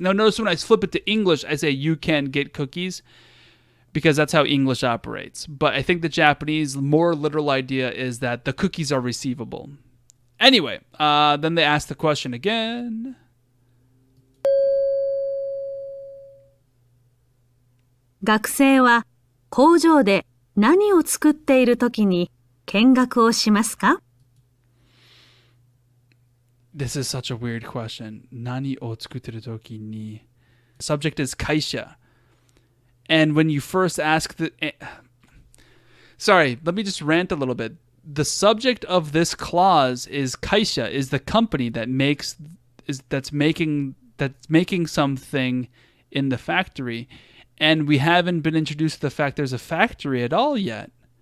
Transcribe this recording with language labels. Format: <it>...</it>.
<en>Now notice when I flip it to English, I say you can get cookies, because that's how English operates. But I think the Japanese more literal idea is that the cookies are receivable. Anyway, then they ask the question again.</en> <ja>学生は工場で何を作っているときに見学をしますか?</ja> <en>This is such a weird question.</en> <ja>何を作っているときに</ja> <en>Subject is kaisha. And when you first ask sorry, let me just rant a little bit. The subject of this clause is kaisha, is the company that's making something in the factory. And we haven't been introduced to the fact there's a factory at all yet.</en>